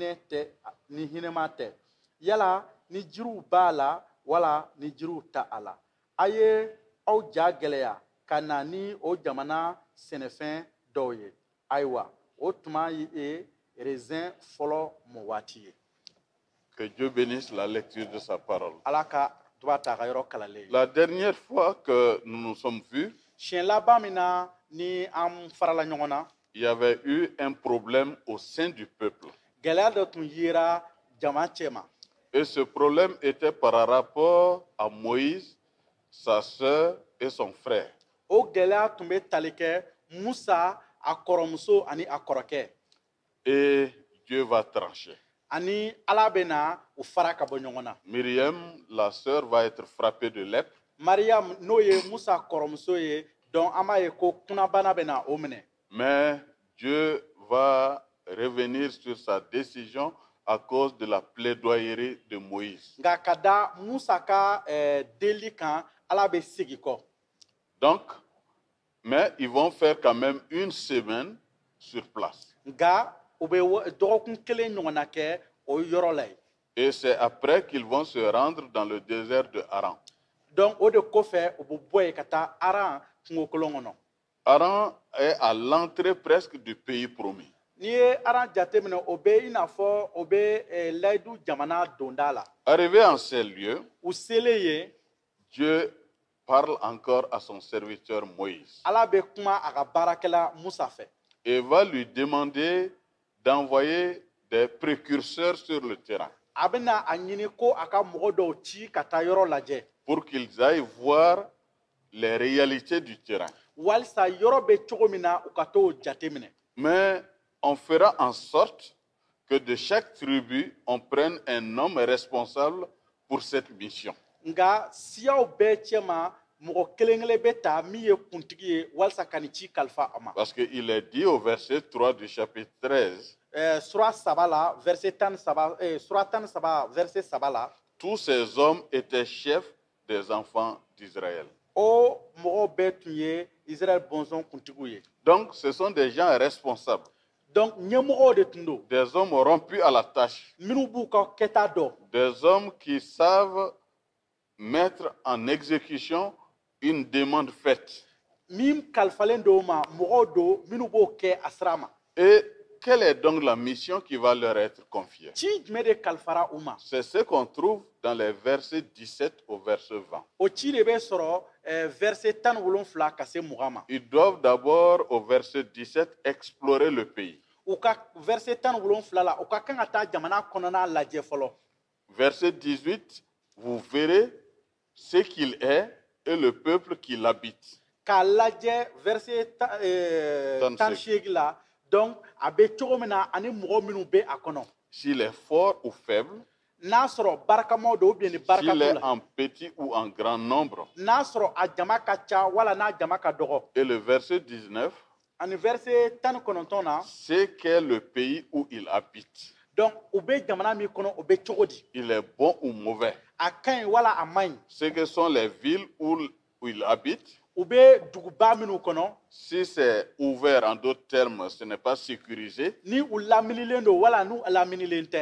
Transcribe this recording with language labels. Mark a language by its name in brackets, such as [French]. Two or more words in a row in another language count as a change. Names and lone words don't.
[Bambara] hinɛma tɛ yala ni jiriw b'a la wala ni jiriw ta a la a ye aw ja gɛlɛya ka na ni o jamana sɛnɛfɛn dɔw ye ayiwa o tuma ye raisin fɔlɔ mɔ waati ye. [French] Que Dieu bénisse la lecture de sa parole. [Bambara] Ala ka tuba ta ka yɔrɔ kalalen. [French] La dernière fois que nous nous sommes vus, [Bambara] siɲɛ laban min na ni an farala ɲɔgɔn na [French] il y avait eu un problème au sein du peuple. [Bambara] gɛlɛya dɔ tun yera jama cɛma. [French] Et ce problème était par rapport à Moïse, sa sœur et son frère. [Bambara] O gɛlɛya tun bɛ tali kɛ Musa a kɔrɔmuso ani a kɔrɔkɛ. [French] Et Dieu va trancher. [Bambara] Ani Ala bɛ na u fara ka bɔ ɲɔgɔn na. [French] Myriam, la sœur, va être frappée de lèpre. [Bambara] Mariam n'o ye Musa kɔrɔmuso ye donc an b'a ye ko kunnabana bɛ na o minɛ. [French] Mais Dieu va revenir sur sa décision à cause de la plaidoyerie de Moïse. [Bambara] Nka ka da Musa ka deli kan Ala bɛ segin kɔ. [French] Donc, mais ils vont faire quand même une semaine sur place. [Bambara] Nka u bɛ dɔgɔkun kelen ɲɔgɔnna kɛ o yɔrɔ la yen. [French] Et c'est après qu'ils vont se rendre dans le désert de Haran. [Bambara] Donc o de kɔfɛ u bɛ bɔ yen ka taa Aran kungo kolon kɔnɔ. [French] Haran est à l'entrée presque du pays promis. [Bambara] N'i ye Aran jateminɛ o bɛ i n'a fɔ o bɛ layidu jamana donda la. [French] Arrivé en ces lieux, [Bambara] U selen yen. [French] Dieu parle encore à son serviteur Moïse. [Bambara] Ala bɛ kuma a ka baarakɛla Musa fɛ. [French] Et va lui demander d'envoyer des précurseurs sur le terrain. [Bambara] A bɛna a ɲini ko a ka mɔgɔ dɔw ci ka taa yɔrɔ lajɛ. [French] Pour qu'ils aillent voir les réalités du terrain. [Bambara] Walisa yɔrɔ bɛ cogo min na u ka t'o jateminɛ. [French] Mais on fera en sorte que de chaque tribu, on prenne un homme responsable pour cette mission. [Bambara] Nka siyaw bɛɛ cɛma mɔgɔ kelen kelen bɛ ta min ye kuntigi ye walisa ka nin ci kalifa a ma. [French] Parce qu'il est dit au verset 3 du chapitre 13. [Bambara] Sura 3 la verset 13, sura 13 verset 3 la. [French] Tous ces hommes étaient chefs des enfants d'Israël. [Bambara] O mɔgɔw bɛɛ tun ye Israël bɔnsɔn kuntigiw ye. [French] Donc ce sont des gens responsables. [Bambara] Donc ɲɛmɔgɔw de tun don. [French] Des hommes rompus à la tâche. [Bambara] Minnu b'u ka kɛta dɔn. [French] Des hommes qui savent mettre en exécution une demande faite. [Bambara] Min kalifalen don ma mɔgɔw don minnu b'o kɛ a sira ma. [French] Et quelle est donc la mission qui va leur être confiée? [Bambara] Ci jumɛn de kalifara u ma. [French] C'est ce qu'on trouve dans les versets 17 au verset 20. [Bambara] O ci de bɛ sɔrɔ verset 17 ka se 20 ma. [French] Ils doivent d'abord au verset 17 explorer le pays. [Bambara] U ka verset 17 la u ka kan ka taa jamana kɔnɔna lajɛ fɔlɔ. [French] Verset 18, vous verrez ce qu'il est et le peuple qui l'habite. [Bambara] K'a lajɛ verset 18 la donc a bɛ cogo min na ani mɔgɔ minnu bɛ a kɔnɔ. [French] S'il est fort ou faible, [Bambara] n'a sɔrɔ barakamaw don [French] ou bien [Bambara] ni baraka [French] s'il [Bambara] t'u [French] est [Bambara] la. [French] en petit ou en grand nombre. [Bambara] N'a sɔrɔ a jama ka ca wala n'a jama ka dɔgɔ. [French] Et le verset 19, [Bambara] Ani verset 19 na. [French] c'est qu'est le pays où il habite. [Bambara] Donc u bɛ jamana min kɔnɔ o bɛ cogo di. [French] Il est bon ou mauvais. [Bambara] A ka ɲi wala a man ɲi. [French] Ce que sont les villes où il habite. [Bambara] U bɛ duguba minnu kɔnɔ. [French] Si c'est ouvert, en d'autres termes, ce n'est pas sécurisé. [Bambara] Ni u laminilen don wala n'u laminilen tɛ.